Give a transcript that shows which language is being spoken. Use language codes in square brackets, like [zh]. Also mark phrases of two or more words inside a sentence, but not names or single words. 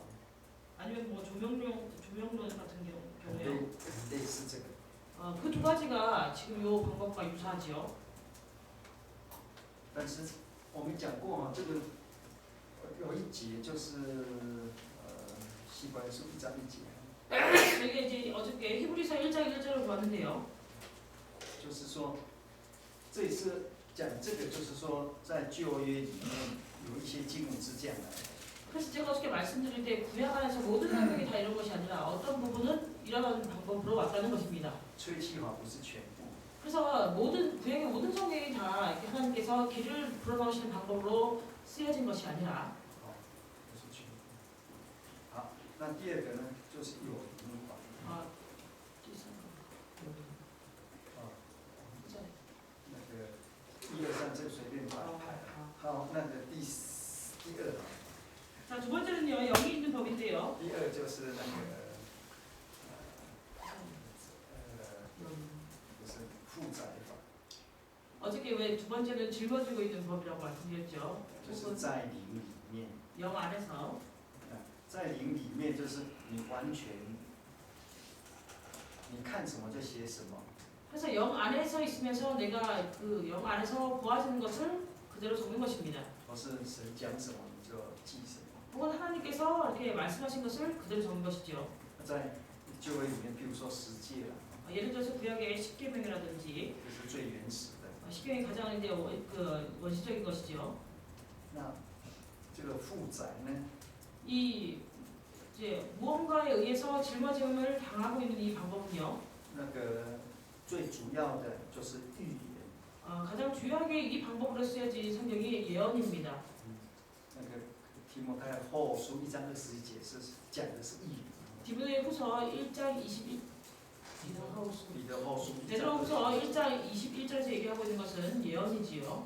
[ko] 아니면 조명론 같은 경우요. [zh] 类似这个。 [ko] 그 2가지가 지금 이 방법과 유사하지요. [zh] 但是我们讲过啊，这个有一节就是希伯来书1章1节， [ko] 저희가 이제 어저께 히브리서 1장 1절을 보았는데요. [zh] 就是说，这也是讲这个，就是说在旧约里面有一些经文是这样的。 [ko] 그래서 제가 어저께 말씀드릴 때 구약 안에서 모든 성경이 다 이런 것이 아니라 어떤 부분은 이런 방법으로 왔다는 것입니다. [zh] 吹气法不是全部， [ko] 그래서 구약의 모든 성경이 다 이렇게 하나님께서 길을 불어넣으시는 방법으로 쓰여진 것이 아니라 [zh] 不是全部。好，那第二个呢，就是有灵法。那个1、2、3这随便排排。好，那个第二。 [ko] 자, 2번째는요, 영이 있는 법인데요. [zh] 第二就是那个就是负载法， [ko] 어저께 왜 2번째는 짊어지고 있는 법이라고 말씀드렸죠. [zh] 就是在灵里面。 [ko] 영 안에서 [zh] 在灵里面就是你完全，你看什么就写什么。 [ko] 그래서 영 안에서 있으면서 내가 그 영 안에서 보아지는 것을 그대로 적는 것입니다. [zh] 或是神讲什么你就记什么。 [ko] 혹은 하나님께서 이렇게 말씀하신 것을 그대로 적는 것이죠. [zh] 在旧约里面，譬如说十诫啦， [ko] 예를 들어서 구약의 십계명이라든지 [zh] 这是最原始的。 [ko] 십계명이 가장 이제 원시적인 것이죠. [zh] 那这个负载呢， [ko] 이 이제 무언가에 의해서 짊어짐을 당하고 있는 이 방법은요. [zh] 那个最主要的就是预言。 [ko] 가장 주요하게 이 방법으로 쓰여진 성경이 예언입니다. [zh] 那个提摩太后书1章21节是讲的是预言。 [ko] 디모데후서 1장 21 [zh] 彼得后书1章 [ko] 베드로후서 1장 21절에서 얘기하고 있는 것은 예언이지요.